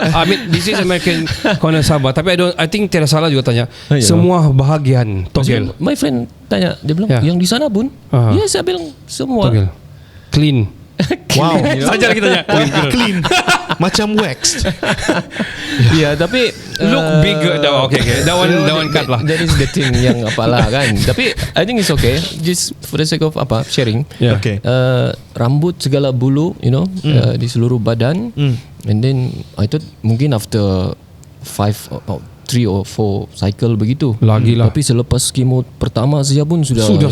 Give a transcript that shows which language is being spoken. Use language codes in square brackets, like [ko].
[en] I mean, this is American corner Sabah. [ms] Tapi [en] I think [ms] tidak salah juga tanya. Semua bahagian togel. [en] My friend [ms] tanya, dia bilang yang di sana pun. Ya saya bilang semua togel. Clean. [en] Wow. [ms] Saja kita tanya. [en] Clean. Macam waxed. [ms] Ya, tapi [en] look bigger. Okay. That one cut lah. That is the thing [ms] yang apalah kan. [en] Tapi I think it's okay. Just for the sake of sharing. Yeah. Okay. [ms] Rambut segala bulu, di seluruh badan. [en] And then I thought mungkin after 3 or 4 cycle begitu. [ms] Lagi lah. Tapi selepas kemo pertama saja pun sudah